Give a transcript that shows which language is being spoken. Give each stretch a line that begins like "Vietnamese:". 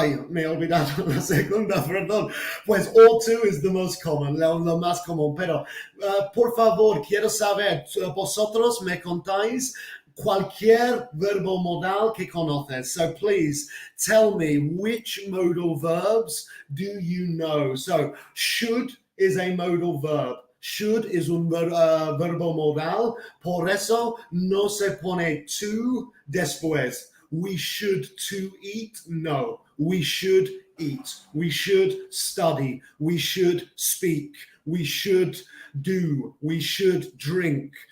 Spanish: Me he olvidado la segunda, perdón. Pues
English: ought to is the most common,
Spanish: lo más común. Pero, por favor, quiero saber, vosotros me contáis cualquier verbo modal que conoces.
English: So please tell me which modal verbs do you know. So should is a modal verb. Should is
Spanish: un verbo modal. Por eso no se pone to después.
English: We should to eat? No. We should eat. We should study. We should speak. We should do. We should drink.